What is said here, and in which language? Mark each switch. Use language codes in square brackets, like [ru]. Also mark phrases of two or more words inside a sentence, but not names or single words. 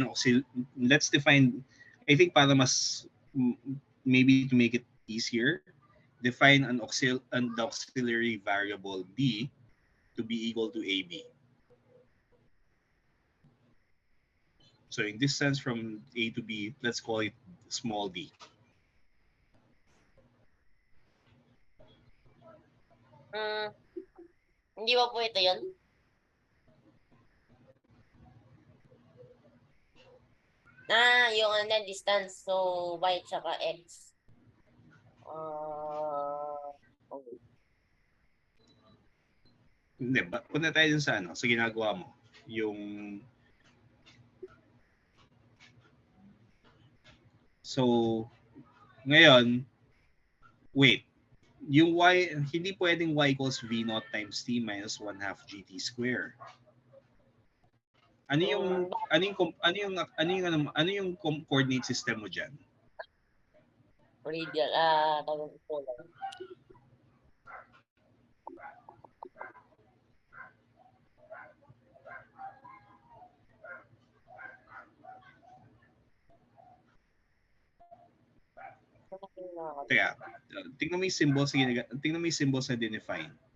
[en] ng let's define, I think [tl] para mas, [en] maybe to make it easier, define the auxiliary variable D to be equal to AB. So in distance from A to B, let's call it small d. [tl] Hindi ba po ito yun? Yung distance. So, y tsaka x. Okay. Hindi, punta tayo dun sa sa ginagawa mo. So, ngayon, wait. Yung y, hindi pwedeng [en] y equals v0 times t minus 1/2 gt square. [tl] Ano yung [en] coordinate system [tl] mo diyan? Radial, tawag po lang. Teka, tingnan mo yung symbols na dinefine.